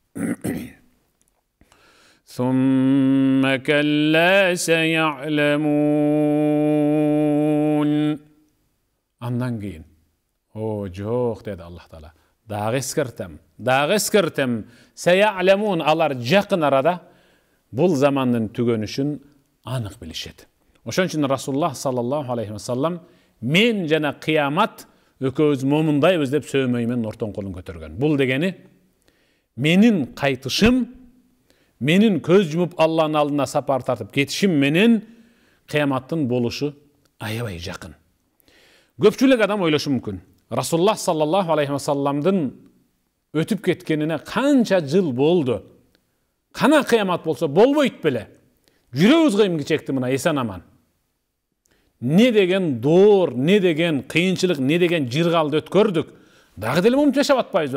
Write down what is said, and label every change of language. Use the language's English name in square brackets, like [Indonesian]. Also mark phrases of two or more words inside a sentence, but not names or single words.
[Arabic] ثم كلا سيعلمون. [Kyrgyz] Андан кийин, о жок деди Аллах Таала. Дагы эскертем. Сая'ламун. Алар жакын арада бул замандын түгөнүшүн анык билишет. Ошон үчүн Расулуллах [Arabic] صلى الله عليه وسلم [Kyrgyz] мен жана кыямат экөөбүз момундайбыз деп сөймөй менен ортон колун көтөргөн. Бул дегени менин кайтышым, менин көз жумуп Аллахтын алдына сапар тартып кетишим менен кыяматтын болушу аябай жакын. Көпчүлүк адам ойлошу мүмкүн. Расулуллах [Arabic] صلى الله عليه وسلم [Kyrgyz] өтүп кеткенине канча жыл болду. Кана кыямат болсо болбойт беле. Жүрөбүз кыйын чекти мына эсен аман. Не деген доор, не деген кыйынчылык, не деген жыргалды өткөрдүк. Дагы деле момунча жашап атпайбызбы?